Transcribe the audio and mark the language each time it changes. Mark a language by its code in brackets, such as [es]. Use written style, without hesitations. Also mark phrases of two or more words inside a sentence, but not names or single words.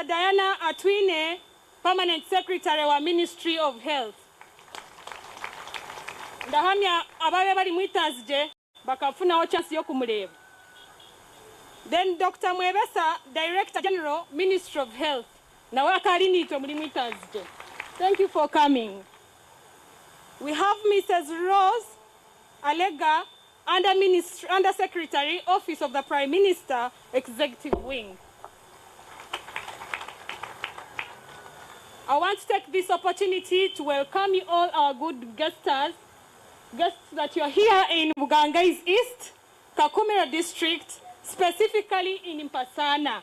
[en] Diana Atwine, Permanent Secretary wa Ministry of Health. [nyn] Ndahamya ababe bari mwitazije bakafuna chance yo kumureba. [en] Then Dr. [nyn] Mwebesa, [en] Director General, Ministry of Health. [nyn] Nawe akari nitwe muri mwitazije. [en] Thank you for coming. We have Mrs. Rose Alega, Under Secretary, Office of the Prime Minister, Executive Wing. I want to take this opportunity to welcome you all our good guests that you are here in Bugangai's East, Kakumira District, specifically in Mpasana.